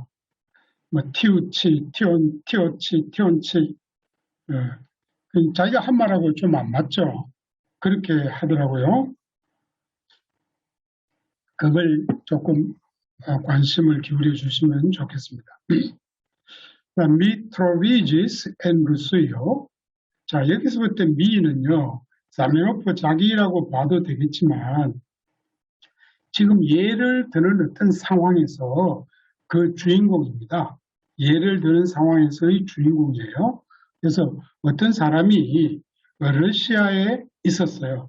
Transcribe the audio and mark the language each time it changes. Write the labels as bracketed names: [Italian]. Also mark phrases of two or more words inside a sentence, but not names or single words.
[Korean] 뭐 티우치, 티오치, tion치. 자기가 한 말하고 좀 안 맞죠. 그렇게 하더라고요. 그걸 조금 관심을 기울여 주시면 좋겠습니다. [Esperanto] Mi troviges en Rusio. [Korean] 자, 여기서부터 미는요, 자메노프 자기라고 봐도 되겠지만, 지금 예를 드는 어떤 상황에서 그 주인공입니다. 예를 드는 상황에서의 주인공이에요. 그래서 어떤 사람이 러시아에 있었어요.